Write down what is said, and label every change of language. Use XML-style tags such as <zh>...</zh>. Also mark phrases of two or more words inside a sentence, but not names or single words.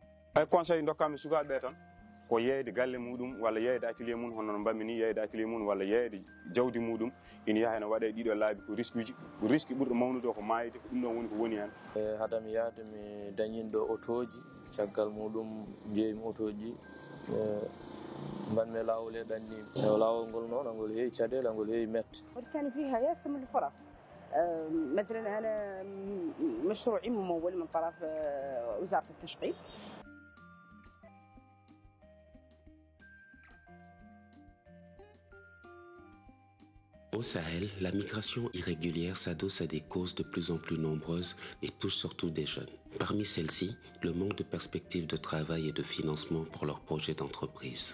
<ff>ay conseil dokkami sukaɓe tan ko yeeyde galle muɗum walla yeeyde atelier mum hono no mbammi ni yeeyde atelier mum walla yeeyde jawdi muɗum ina yaha ne waɗa ɗiɗo laabi ko risque uji ko risque ɓurɗo mawnude ko maayde ko ɗum ɗon woni ko woni hen. Hadami yaade mi dañinɗo otoji caggal muɗum jeeyimi otoji mbanmi lawol e ɗannimi lawol ngol noon angol heewi caɗele angol heewi mette.</ff> <ar>كان فيها ياسر من الفرص مثلا أنا مشروعي ممول من طرف وزارة التشغيل.</ar> <fr>Au Sahel, la migration irrégulière s'adosse à des causes de plus en plus nombreuses et touche surtout des jeunes. Parmi celles-ci, le manque de perspectives de travail et de financement pour leurs projets d'entreprise.</fr>